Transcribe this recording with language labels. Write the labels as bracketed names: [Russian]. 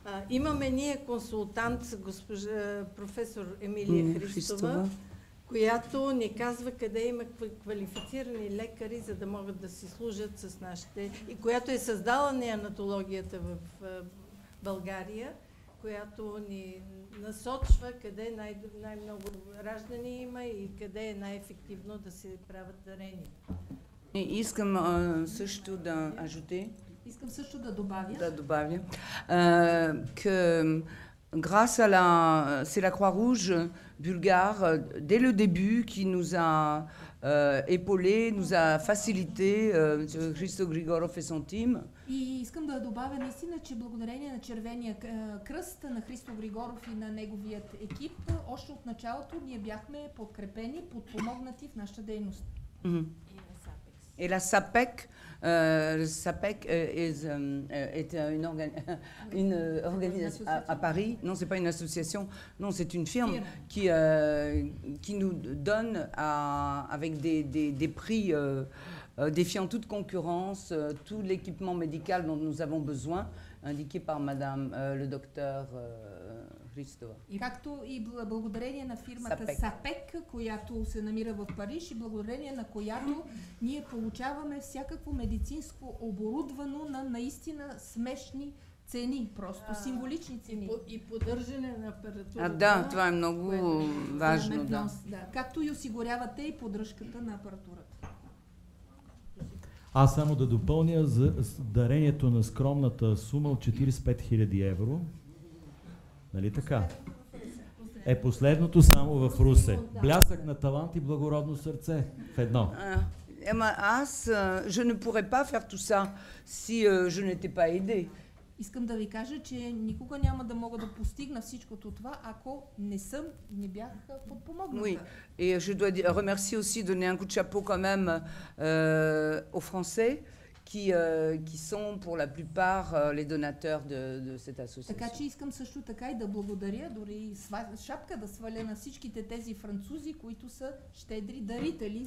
[Bulgarian] Имаме ние консултант, професор Емилия Христова, която ни казва къде има квалифицирани лекари, за да могат да си служат с нашите, и която е създала неонатологията в България, която ни насочва къде най-много раждани има и къде е най-ефективно да се правят дарения. Искам също да [French] ajouter. [Bulgarian] Искам също да добавя. [French] Que grâce à c'est la Croix-Rouge bulgare, dès le début, qui nous a épaulés, nous a facilité, Христо Григоров et son team. [Bulgarian] И искам да добавя наистина, че благодарение на Червения кръст, на Христо Григоров и на неговият екип, още от началото ние бяхме подкрепени, подпомогнати в нашата дейност. [French] Et la SAPEC, SAPEC est une organisation à Paris. Non, c'est pas une association. Non, c'est une firme qui nous donne avec des prix défiant toute concurrence tout l'équipement médical dont nous avons besoin, indiqué par Madame le docteur Христова. [Bulgarian] И както и благодарение на фирмата САПЕК, която се намира в Париж, и благодарение на която ние получаваме всякакво медицинско оборудвано на наистина смешни цени, просто символични цени. И поддържане на апаратурата. Да, това е много важно. Да. Както и осигурявате и поддръжката на апаратурата. Аз само да допълня за дарението на скромната сума от 45 000 евро. Нали така? Е последното само в Русе. Блясък на талант и благородно сърце в едно. Аз, [French] je ne pourrais pas faire tout ça si je n'étais pas aidée. [Bulgarian] Искам да ви кажа, че никога няма да мога да постигна всичкото това, ако не бях подпомогната. [French] Oui, et je dois remercier aussi, donner un coup de chapeau quand même aux Français qui sont pour la plupart les donateurs de cette association. [Bulgarian] Така че искам също така и да благодаря, дори шапка да сваля на всичките тези французи, които са щедри дарители.